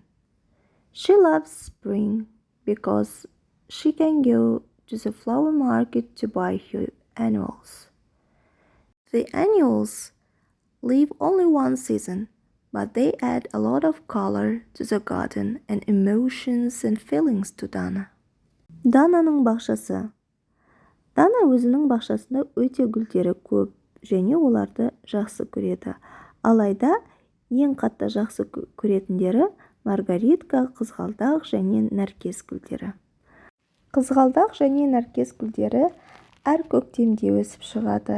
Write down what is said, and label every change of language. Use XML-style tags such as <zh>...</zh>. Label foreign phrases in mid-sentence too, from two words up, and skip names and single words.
<en>She loves spring because she can go to the flower market to buy her annuals. The annuals live only one season, but they add a lot of color to the garden and emotions and feelings to Dana.</en> <kk>Дананың бақшасы. Дана өзінің бақшасында өте гүлдері көп және оларды жақсы көреді. Алайда ең қатты жақсы көретіндері маргаритка, қызғалдақ және нәркес гүлдері. Қызғалдақ және нәркес гүлдері әр көктемде өсіп шығады.</kk>